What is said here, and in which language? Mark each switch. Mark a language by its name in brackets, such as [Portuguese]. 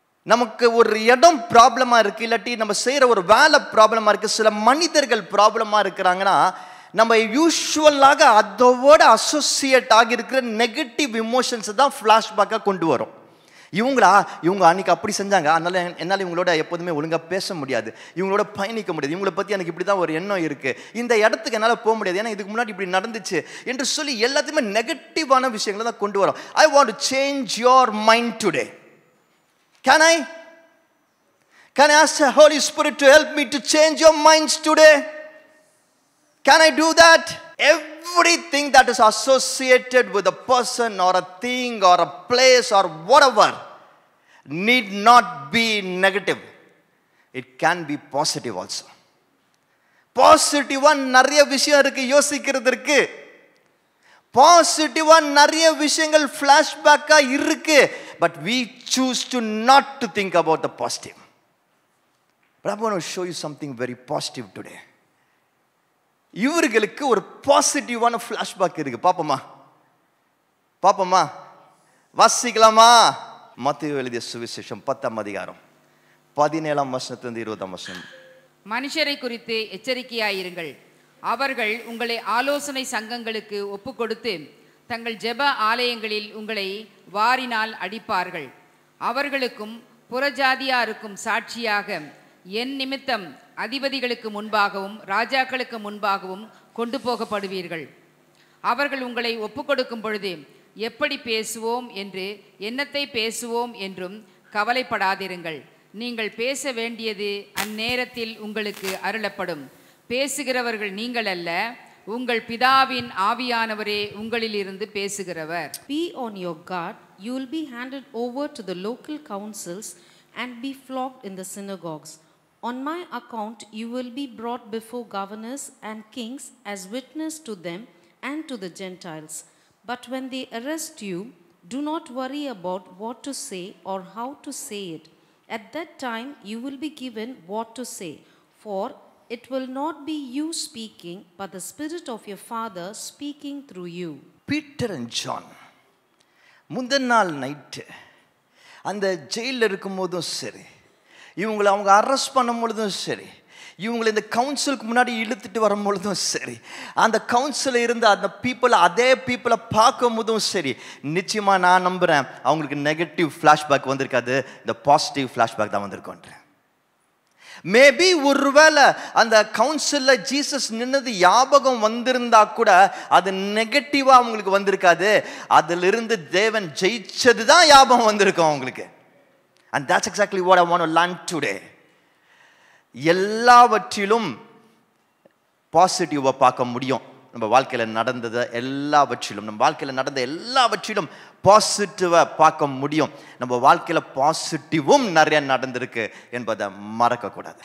[Tamil] நமக்கு ஒரு இடம் ப்ராப்ளமாக இருக்குது, இல்லாட்டி நம்ம செய்கிற ஒரு வேலை ப்ராப்ளமாக இருக்குது, சில மனிதர்கள் ப்ராப்ளமாக இருக்கிறாங்கன்னா நம்ம யூஸ்வலாக அதோட அசோசியேட் ஆகியிருக்கிற நெகட்டிவ் இமோஷன்ஸை தான் ஃப்ளாஷ்பேக்காக கொண்டு வரும். இவங்க அன்றைக்கி அப்படி செஞ்சாங்க, அதனால் என்னால் இவங்களோட எப்போதுமே ஒழுங்காக பேச முடியாது, இவங்களோட பயணிக்க முடியாது, இவங்களை பற்றி எனக்கு இப்படி தான் ஒரு எண்ணம் இருக்குது, இந்த இடத்துக்கு என்னால் போக முடியாது, ஏன்னா இதுக்கு முன்னாடி இப்படி நடந்துச்சு என்று சொல்லி எல்லாத்தையுமே நெகட்டிவான விஷயங்களை தான் கொண்டு வரும். [English] I want to change your mind today. Can I ask the Holy Spirit to help me to change your minds today? Can I do that? Everything that is associated with a person or a thing or a place or whatever need not be negative. It can be positive also. [Tamil] பாசிட்டிவா நிறைய விஷயம் இருக்கு யோசிக்கிறதுக்கு. பாசிட்டிவா நிறைய விஷயங்கள் ஃபிளாஷ்பேக்கா இருக்கு. [English] But we choose to not to think about the positive. But I want to show you something very positive today. [Tamil] இவர்களுக்கு ஒரு பாசிட்டிவான ஃபிளாஷ்பேக் இருக்கு. பாப்போமா வாசிக்கலாமா? மத்தேயு எழுதிய சுவிசேஷம் 10ஆம் அதிகாரம் 17ஆம் வசனத்திலிருந்து 20ஆம் வசனம். மனுஷரை குறித்து எச்சரிக்கையாயிருங்கள். அவர்கள் உங்களை ஆலோசனை சங்கங்களுக்கு ஒப்புக்கொடுத்து தங்கள் ஜெப ஆலயங்களில் உங்களை வாரினால் அடிப்பார்கள். அவர்களுக்கும் புறஜாதியாருக்கும் சாட்சியாக என் நிமித்தம் அதிபதிகளுக்கு முன்பாகவும் ராஜாக்களுக்கு முன்பாகவும் கொண்டு போகப்படுவீர்கள். அவர்கள் உங்களை ஒப்புக்கொடுக்கும் பொழுது எப்படி பேசுவோம் என்று என்னத்தை பேசுவோம் என்றும் கவலைப்படாதிருங்கள். நீங்கள் பேச வேண்டியது அந்நேரத்தில் உங்களுக்கு அருளப்படும். பேசுகிறவர்கள் நீங்கள் அல்ல, உங்கள் பிதாவின் ஆவியானவரே உங்களிலிருந்து பேசுகிறவர். [English] Be on your guard. You will be handed over to the local councils and be flogged in the synagogues. On my account you will be brought before governors and kings as witness to them and to the Gentiles. But when they arrest you, do not worry about what to say or how to say it. At that time you will be given what to say, for it will not be you speaking, but the Spirit of your Father speaking through you. [Tamil] Peter and John முந்தின நாள் night அந்த ஜெயிலில் இருக்கும் போதும் சரி, இவங்களை அவங்க arrest பண்ணும் பொழுதும் சரி, இவங்களை இந்த கவுன்சிலுக்கு முன்னாடி இழுத்துட்டு வரும் பொழுதும் சரி, அந்த கவுன்சிலில் இருந்து அந்த அதே பீப்புளை பார்க்கும் போதும் சரி, நிச்சயமாக நான் நம்புகிறேன் அவங்களுக்கு நெகட்டிவ் ஃப்ளாஷ்பேக் வந்திருக்காது, இந்த பாசிட்டிவ் ஃப்ளாஷ்பேக் தான் வந்திருக்கோன்றேன். மேபி ஒருவேளை அந்த கவுன்சிலில் ஜீசஸ் நின்னது ஞாபகம் வந்திருந்தா கூட அது நெகட்டிவா அவங்களுக்கு வந்திருக்காது, அதிலிருந்து தேவன் ஜெயிச்சது தான் ஞாபகம் வந்திருக்கும் அவங்களுக்கு. [English] And that's exactly what I want to learn today. [Tamil] எல்லாவற்றிலும் பாசிட்டிவா பார்க்க முடியும். நம்ம வாழ்க்கையில் நடந்ததை எல்லாவற்றிலும், நம்ம வாழ்க்கையில் நடந்த எல்லாவற்றிலும் பாசிட்டிவாக பார்க்க முடியும். நம்ம வாழ்க்கையில் பாசிட்டிவும் நிறைய நடந்திருக்கு என்பதை மறக்கக்கூடாது.